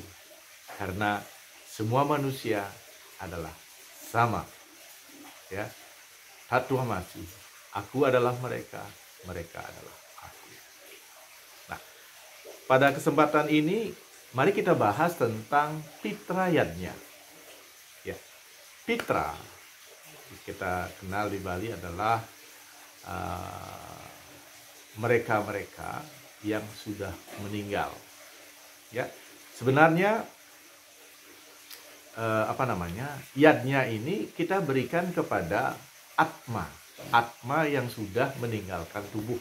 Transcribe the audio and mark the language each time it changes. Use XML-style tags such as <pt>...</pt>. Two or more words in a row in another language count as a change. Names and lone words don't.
<id>Karena semua manusia adalah sama. Ya. Satu masih. Aku adalah mereka, mereka adalah aku. Nah, pada kesempatan ini mari kita bahas tentang pitra yadnya. Ya. Pitra kita kenal di Bali adalah mereka-mereka yang sudah meninggal. Ya. Sebenarnya yadnya ini kita berikan kepada atma yang sudah meninggalkan tubuh.</id>